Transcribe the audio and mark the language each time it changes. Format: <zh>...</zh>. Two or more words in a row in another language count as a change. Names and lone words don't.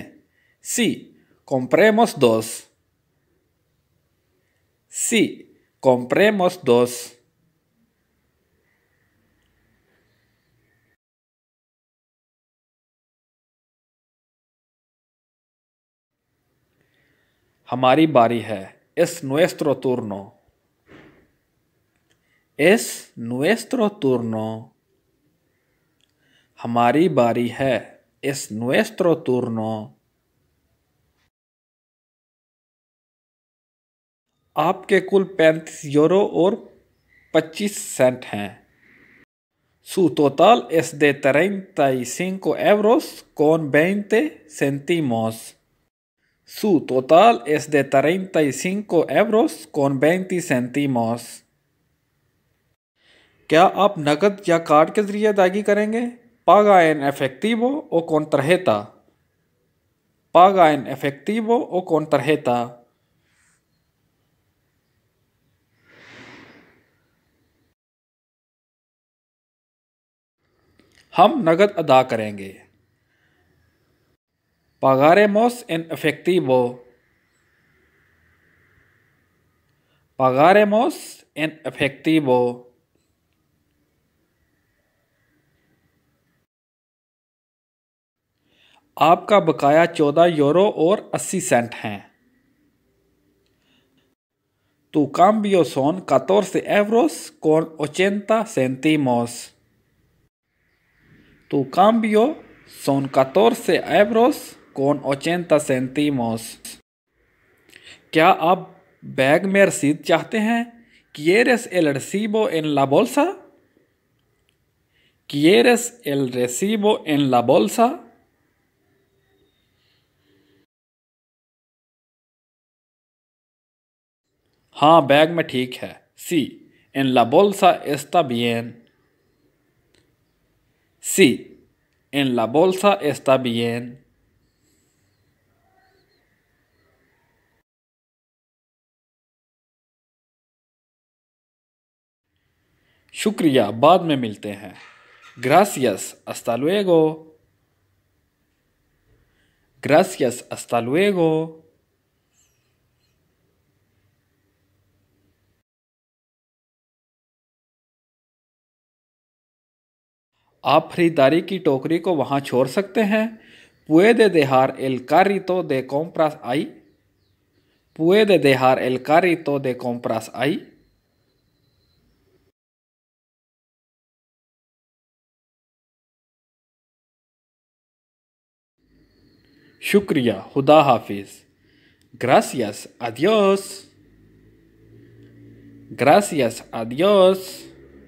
<es>Sí, compremos 2. Sí, compremos 2.</es> <ur>ہماری باری ہے.</ur> <es>Es nuestro turno. Es nuestro turno.</es> <ur>ہماری باری ہے.</ur> <es>Es nuestro turno.</es> <ur>آپ کے کل 35 یورو اور 25 سینٹ ہیں.</ur> <es>Su total es de 35 euros con 20 céntimos. Su total es de 35 euros con 20 céntimos.</es> <ur>کیا آپ نقد یا کارڈ کے ذریعے ادائیگی کریں گے?</ur> <es>Paga en efectivo o con tarjeta. Paga en efectivo o con tarjeta.</es> <ur>ہم نقد ادا کریں گے.</ur> <es>Pagaremos en efectivo. Pagaremos en efectivo.</es> <ur>آپ کا بقایا 14 یورو اور 80 سینٹ ہیں.</ur> <es>Tu cambio son 14 euros con 80 céntimos. Tu cambio son 14 euros con 80 céntimos.</es> <ur>کیا آپ بیگ میں رسید چاہتے ہیں?</ur> <es>¿Quieres el recibo en la bolsa? ¿Quieres el recibo en la bolsa?</es> <ur>ہاں، بیگ میں ٹھیک ہے.</ur> <es>Sí, en la bolsa está bien. Sí, en la bolsa está bien.</es> <ur>شکریہ، بعد میں ملتے ہیں.</ur> <es>Gracias, hasta luego. Gracias, hasta luego.</es> <ur>آپ خریداری کی ٹوکری کو وہاں چھوڑ سکتے ہیں.</ur> <es>Puede dejar el carrito de compras ahí. Puede dejar el carrito de compras ahí.</es> <ur>شکریہ، خدا حافظ.</ur> <es>Gracias, adiós. Gracias, adiós.</es>